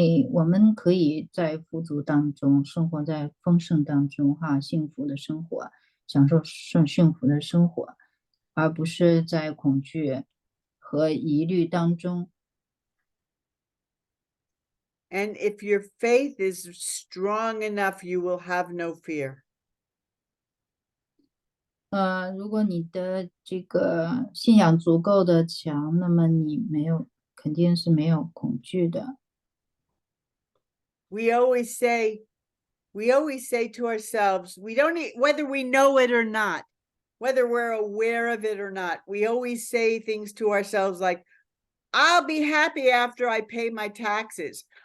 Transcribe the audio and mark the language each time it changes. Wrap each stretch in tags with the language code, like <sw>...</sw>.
<zh>我们可以在富足当中生活在丰盛当中幸福的生活，享受幸福的生活，而不是在恐惧和疑虑当中。</zh> <en>And if your faith is strong enough, you will have no fear.</en> <zh>如果你的这个信仰足够的强，那么你没有肯定是没有恐惧的。</zh> <en>We always say to ourselves, we don't whether we know it or not, whether we're aware of it or not, we always say things to ourselves like, I'll be happy after I pay my taxes.</en>